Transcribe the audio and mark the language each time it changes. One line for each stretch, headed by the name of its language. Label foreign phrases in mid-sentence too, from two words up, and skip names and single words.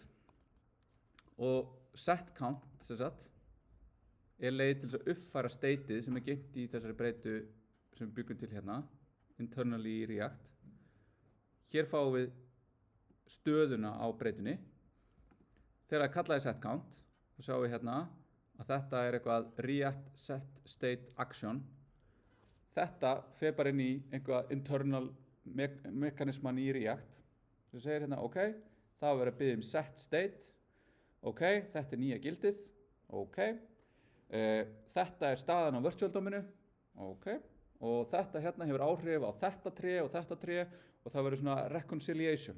Icelandic: Og setCount leið til þess að uppfæra stateið sem geymt í þessari breytu sem við byggum til hérna internally í React. Hér fáum við stöðuna á breytunni. Þegar það kallaði setCount þá sjáum við hérna að þetta eitthvað React
English: set state action.
Icelandic: Þetta fer bara inn í einhvað internal mekanisman í React sem segir hérna ok, það var að biðja
English: set state.
Icelandic: Ok, þetta nýja gildið. Ok, þetta staðan á virtual dominu. Ok, og þetta hérna hefur áhrif á þetta tré og það verður svona reconciliation.